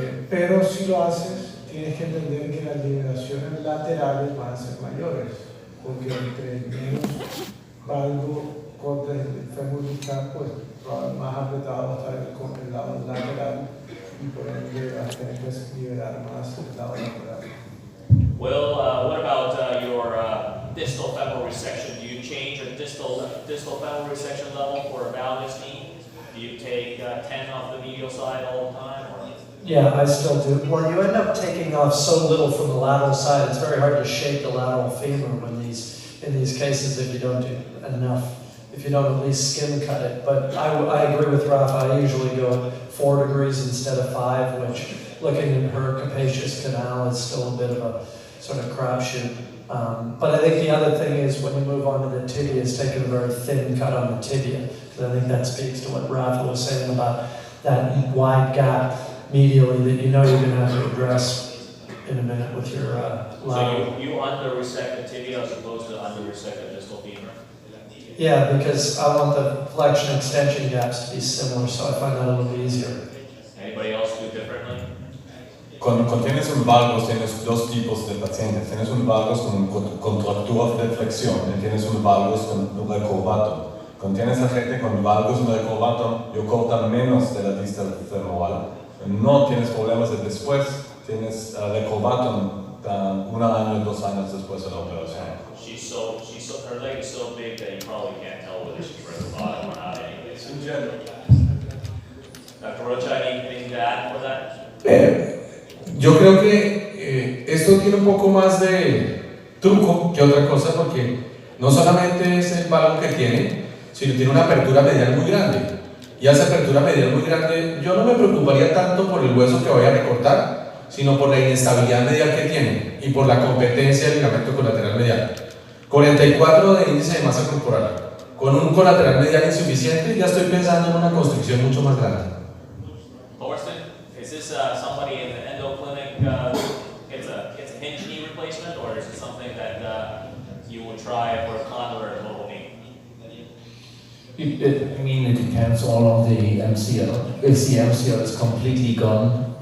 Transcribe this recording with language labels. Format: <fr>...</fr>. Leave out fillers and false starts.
<es>Pero si lo haces, tienes que entender que las liberaciones laterales van a ser mayores, porque entre menos valgo cortes el fémur distal, pues más apretado va a estar el lado lateral, y por ende vas a tener que liberar más el lado lateral.</es> <en>Well, what about your distal femoral resection? Do you change a distal femoral resection level for a valgus knee? Do you take 10 off the medial side all the time? Or? Yeah, I still do. Well, you end up taking off so little from the lateral side, it's very hard to shape the lateral femur in these cases if you don't do enough, if you don't at least skin cut it. But I agree with Rafa. I usually go 4 degrees instead of 5, which, looking at her capacious canal, is still a bit of a sort of crapshoot. But I think the other thing is when you move on to the tibia, is taking a very thin cut on the tibia, because I think that speaks to what Rafa was saying about that wide gap medially that you're going to have to address in a minute with your lateral. So you under-resect the tibia as opposed to under-resect the distal femur? Yeah, because I want the flexion extension gaps to be similar, so I find that a little easier. Anybody else do differently?</en> <es>Cuando tienes un valgus tienes dos tipos de pacientes. Tienes un valgus con contractura de flexión y tienes un valgus con un recurvato. Cuando tienes a gente con valgus y recurvato, yo corto menos de la distal femoral. No tienes problemas de después, tienes recurvato 1 año, 2 años después de la operación.</es> <en>Her leg is so big that you probably can't tell whether she's recurvato or not anyways. In general. Dr. Rocha, anything to add for that?</en> <es>Yo creo que esto tiene un poco más de truco que otra cosa, porque no solamente es el valgo que tiene, sino tiene una apertura medial muy grande. Y a esa apertura medial muy grande, yo no me preocuparía tanto por el hueso que vaya a recortar, sino por la inestabilidad medial que tiene y por la competencia del ligamento colateral medial. 44 de índice de masa corporal, con un colateral medial insuficiente, ya estoy pensando en una constricción mucho más grande.</es> <en>Thorsten, is this somebody in the endo clinic gets a hinge knee replacement, or is it something that you would try for a condylar total knee? It depends all on the MCL. If the MCL is completely gone,</en>